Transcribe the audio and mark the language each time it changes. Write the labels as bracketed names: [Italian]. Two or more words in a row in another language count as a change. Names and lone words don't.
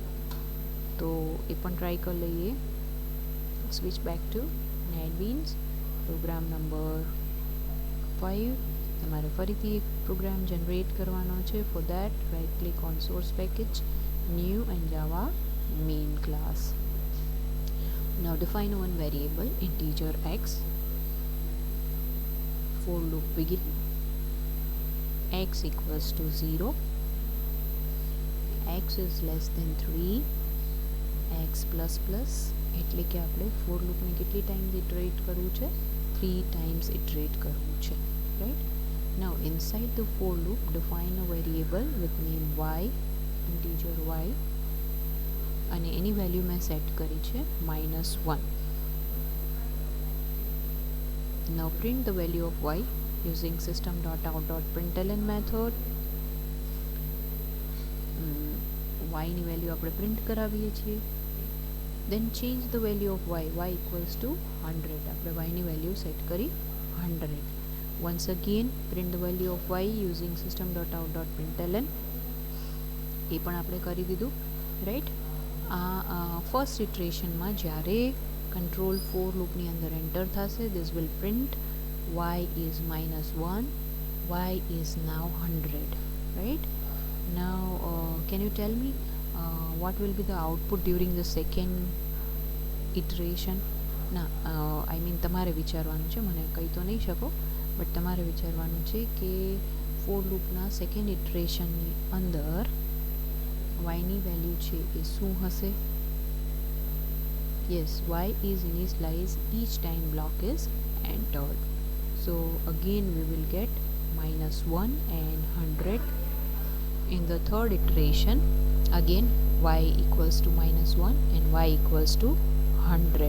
[Gujarati] તો એ પણ ટ્રાય કરી લઈએ. [English] switch back to NetBeans. program number 5. [Gujarati] તમારે ફરીથી એક પ્રોગ્રામ જનરેટ કરવાનો છે. [English] For that right click on source package, new and Java main class. Now define one variable integer x. For loop begin, x equals to 0, x is less than 3, x plus plus, [Gujarati] એટલે કે આપણે [English] for loop [Gujarati] કેટલી ટાઈમ્સ ઇટરેટ કરવું છે? 3 times ઇટરેટ કરવું છે, રાઈટ. [English] Now inside the for loop define a variable with name y, integer y, [Gujarati] અને એની વેલ્યુ મેં સેટ કરી છે [English] -1. Now print the value of y using system.out.println method. [Gujarati] Y ની વેલ્યુ આપણે પ્રિન્ટ કરાવીએ છીએ. [English] Then change the value of y equals to 100. [Gujarati] આપણે y ની વેલ્યુ સેટ કરી 100. [English] Once again print the value of y using system.out.println. [Gujarati] એ પણ આપણે કરી દીધું, રાઈટ. આ ફર્સ્ટ ઇટરેશનમાં જ્યારે કંટ્રોલ ફોર લૂપની અંદર એન્ટર થશે, [English] this will print y is -1, y is now 100, right? Now can you tell me what will be the output during the second iteration? [Gujarati] ના [English] I mean [Gujarati] તમારે વિચારવાનું છે, મને કહી તો નહીં શકો, બટ તમારે વિચારવાનું છે કે ફોર લૂપના સેકન્ડ ઇટરેશનની અંદર વાયની વેલ્યુ છે એ શું હશે? [English] Yes, y is initialized each time block is entered. So again we will get -1 and 100. In the third iteration, again y equals to -1 and y equals to 100.